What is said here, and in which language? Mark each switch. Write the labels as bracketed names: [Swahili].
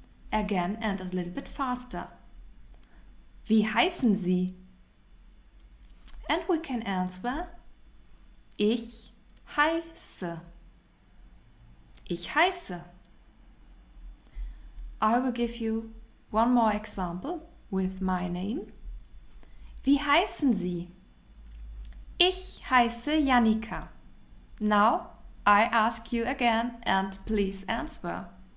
[English] Again and a little bit faster. [German] Wie heißen Sie? [English] And we can answer, [German] ich heiße. Ich heiße. [English] I will give you one more example with my name. [German] Wie heißen Sie? Ich heiße Jannika. [English] Now I ask you again and please answer.